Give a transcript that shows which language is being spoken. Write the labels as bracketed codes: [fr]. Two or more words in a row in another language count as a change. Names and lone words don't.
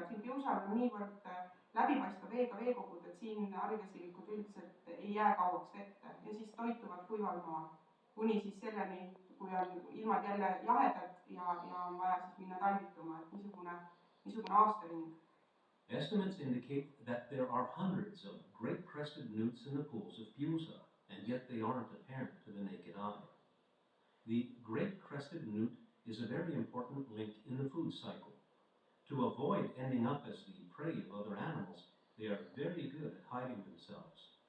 [et] Siin Piusal on niivõrd läbipaistva veega veekogud, et siin harivesilikud üldiselt ei jää kauaks vette ja siis toituvad kuival maal. Kuni siis selleni, kui on ilmad jälle jahedad ja on vaja siis minna talvituma, et niisugune aastaring. [en] Estimates indicate that there are hundreds of great crested newts in the pools of Piusa, and yet they aren't apparent to the naked eye. The great crested newt is a very important link in the food cycle. To avoid ending up as the prey of other animals, they are very good at hiding themselves.